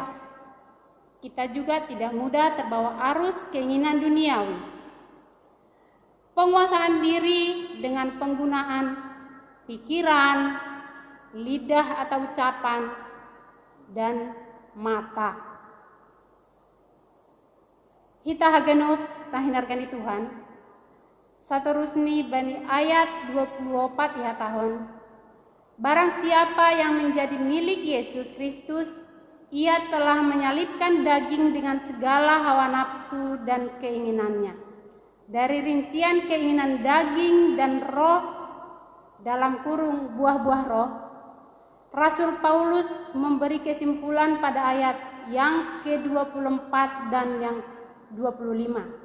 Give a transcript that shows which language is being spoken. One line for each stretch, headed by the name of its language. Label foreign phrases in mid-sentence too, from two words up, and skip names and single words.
Indonesian: Kita juga tidak mudah terbawa arus keinginan duniawi. Penguasaan diri dengan penggunaan pikiran, lidah atau ucapan, dan mata.
Batak Simalungun: Hita hagenup tahinargani Tuhan. Saterusni bani ayat 24 ya tahun.
Indonesian: Barang siapa yang menjadi milik Yesus Kristus, ia telah menyalibkan daging dengan segala hawa nafsu dan keinginannya. Dari rincian keinginan daging dan roh dalam kurung buah-buah roh, Rasul Paulus memberi kesimpulan pada ayat yang ke-24 dan yang 25.